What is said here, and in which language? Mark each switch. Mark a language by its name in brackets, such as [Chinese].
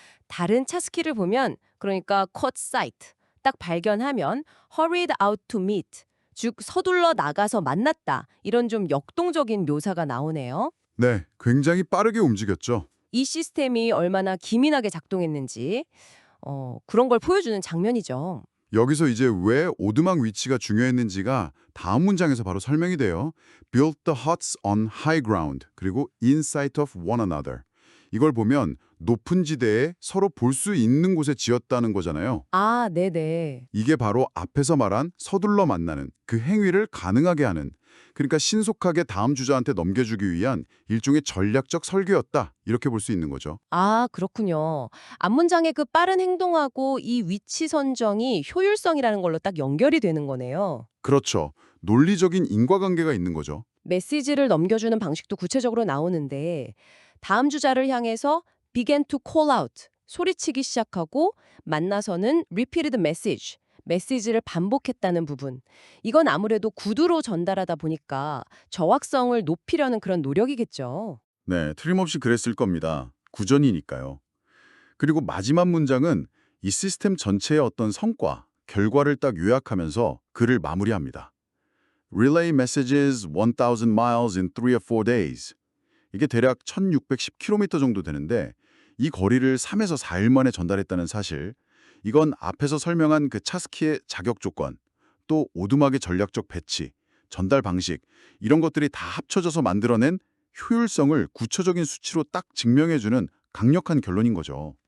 [Korean] 다른 차스키를 보면, 그러니까 [English] caught sight, [Korean] 딱 발견하면 [English] hurried out to meet, [Korean] 즉 서둘러 나가서 만났다, 이런 좀 역동적인 묘사가 나오네요. 네, 굉장히 빠르게 움직였죠. 이 시스템이 얼마나 기민하게 작동했는지 그런 걸 보여주는 장면이죠. 여기서 이제 왜 오두막 위치가 중요했는지가 다음 문장에서 바로 설명이 돼요. [English] Built the huts on high ground, [Korean] 그리고 [English] in sight of one another. [Korean] 이걸 보면 높은 지대에 서로 볼 수 있는 곳에 지었다는 거잖아요. 아, 네네. 이게 바로 앞에서 말한 서둘러 만나는 그 행위를 가능하게 하는, 그러니까 신속하게 다음 주자한테 넘겨주기 위한 일종의 전략적 설계였다, 이렇게 볼 수 있는 거죠. 아, 그렇군요. 앞문장의 그 빠른 행동하고 이 위치 선정이 효율성이라는 걸로 딱 연결이 되는 거네요. 그렇죠. 논리적인 인과관계가 있는 거죠. 메시지를 넘겨주는 방식도 구체적으로 나오는데 다음 주자를 향해서 [English] began to call out, [Korean] 소리치기 시작하고 만나서는 [English] repeated message, [Korean] 메시지를 반복했다는 부분. 이건 아무래도 구두로 전달하다 보니까 정확성을 높이려는 그런 노력이겠죠. 네, 틀림없이 그랬을 겁니다. 구전이니까요. 그리고 마지막 문장은 이 시스템 전체의 어떤 성과, 결과를 딱 요약하면서 글을 마무리합니다. [English] Relay messages 1,000 miles in 3 or 4 days. [Korean] 이게 대략 1,610km 정도 되는데 이 거리를 3에서 4일 만에 전달했다는 사실, 이건 앞에서 설명한 그 차스키의 자격 조건, 또 오두막의 전략적 배치, 전달 방식, 이런 것들이 다 합쳐져서 만들어낸 효율성을 구체적인 수치로 딱 증명해주는 강력한 결론인 거죠.